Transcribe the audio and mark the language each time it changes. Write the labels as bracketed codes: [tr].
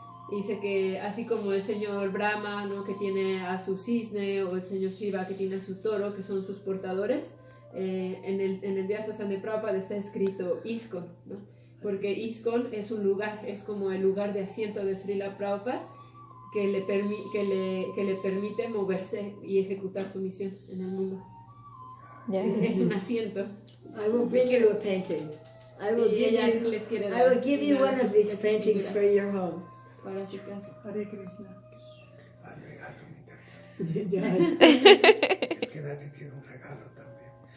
[es] Y dice que así como el señor Brahma, ¿no? Que tiene a su cisne, o el señor Shiva que tiene a su toro, que son sus portadores, en el Vyasasana de Prabhupada está escrito ISKCON, ¿no? Porque ISKCON es un lugar, es como el lugar de asiento de Srila Prabhupada, que le permite moverse y ejecutar su misión en el mundo. Es un asiento. [en] I will bring you a painting. I will give you one of these paintings for your home. [es] Para su casa. Hare Krishna. Al regalo Ya. Es que nadie tiene un regalo también.